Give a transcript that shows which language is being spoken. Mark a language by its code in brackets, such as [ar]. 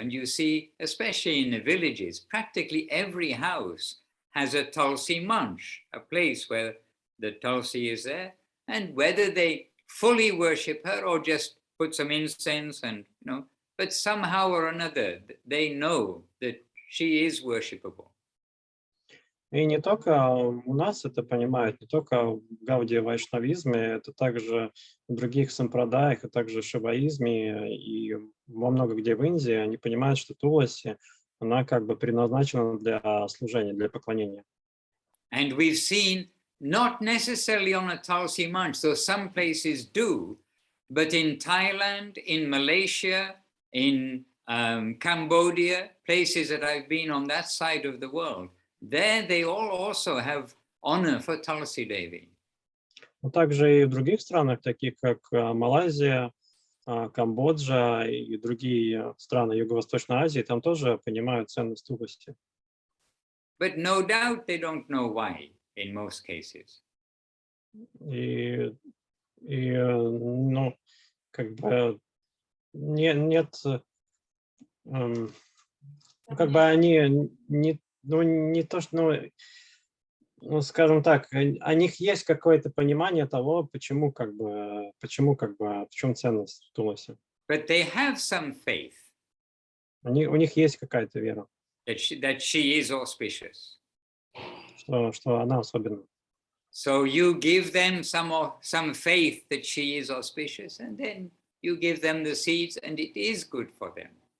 [en] And you see, especially in the villages, practically every house has a Tulsi manch, a place where the Tulsi is there. And whether they fully worship her or just put some incense and, but somehow or another, they know that she is worshipable. [ru] И не только у нас это понимают, не только в гаудия-вайшнавизме, это также в других сампрадаях, а также в шиваизме и во много где в Индии они понимают, что Туласи, она как бы предназначена для служения, для поклонения. [en] And we've seen not necessarily on a Tulsi manch, though some places do, but in Thailand, in Malaysia, in Cambodia, places that I've been on that side of the world, there they all also have honor for Tulsi Devi. [ru] Но также и в других странах, таких как Малайзия, Камбоджа и другие страны Юго-Восточной Азии, там тоже понимают ценность Туласи. [en] But no doubt they don't know why in most cases. [ru] И ну, как бы нет, как бы они не то, что, ну, скажем так, у них есть какое-то понимание того, почему в чем ценность в Туласи. [en] But they have some faith [ru] У них есть какая-то вера, [en] that she is auspicious. [ru] что она особенная. [en] So you give them some faith that she is auspicious, and then you give them the seeds, and it is good for them.